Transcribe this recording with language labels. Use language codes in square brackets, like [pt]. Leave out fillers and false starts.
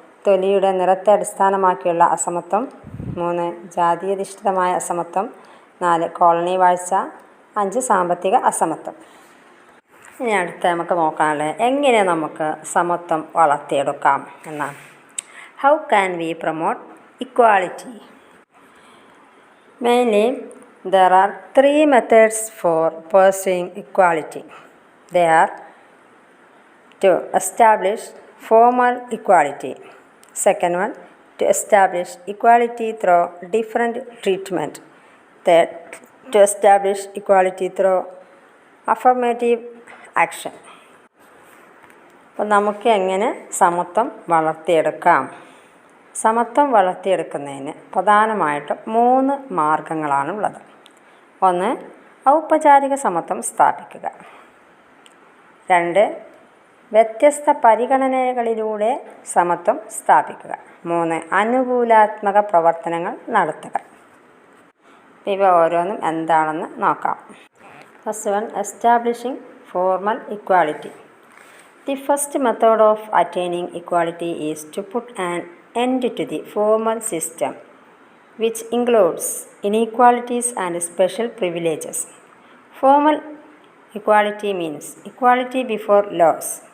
[ml] തൊലിയുടെ നിറത്തെ അടിസ്ഥാനമാക്കിയുള്ള അസമത്വം. 3. ജാതീയാധിഷ്ഠിതമായ അസമത്വം. 4. കോളനി വാഴ്ച. 5. സാമ്പത്തിക അസമത്വം. ഇനി അടുത്ത നമുക്ക് നോക്കാനുള്ളത് എങ്ങനെ നമുക്ക് സമത്വം വളർത്തിയെടുക്കാം എന്നാണ്. [en] How can we promote equality? Mainly there are 3 methods for pursuing equality. They are to establish formal equality. Second one, to establish equality through different treatment. Third, to establish equality through affirmative action. [ml] അപ്പോൾ നമുക്ക് എങ്ങനെ സമത്വം വളർത്തിയെടുക്കാം? സമത്വം വളർത്തിയെടുക്കുന്നതിന് പ്രധാനമായിട്ടും 3 മാർഗങ്ങളാണുള്ളത്. 1. ഔപചാരിക സമത്വം സ്ഥാപിക്കുക. 2. വ്യത്യസ്ത പരിഗണനകളിലൂടെ സമത്വം സ്ഥാപിക്കുക. 3. അനുകൂലാത്മക പ്രവർത്തനങ്ങൾ നടത്തുക. ഇവ ഓരോന്നും എന്താണെന്ന് നോക്കാം. [en] First one, establishing formal equality. The first method of attaining equality is to put an end to the formal system, which includes inequalities and special privileges. Formal equality means equality before laws.